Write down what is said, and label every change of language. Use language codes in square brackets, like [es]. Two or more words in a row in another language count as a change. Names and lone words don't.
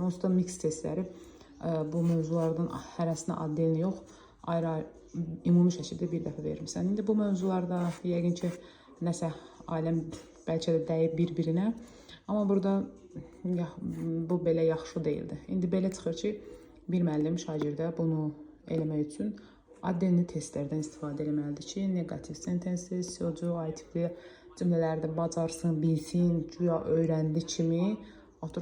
[az] Onsuz da mix testləri bu mövzulardan hərəsinə addelini yox, ayrı-ayrı, ümumi şəkildə bir dəfə vermirsən. İndi bu mövzularda yəqin ki, nəsə aləm bəlkə də dəyib bir-birinə. Amma burada bu belə yaxşı deyildi. İndi belə çıxır ki, bir müəllim şagirdə bunu eləmək üçün addelini testlərdən istifadə etməlidir ki, [en] negative sentences, so, do, I [az] tipli cümlələri də bacarsın, bilsin, güya öyrəndi kimi oturub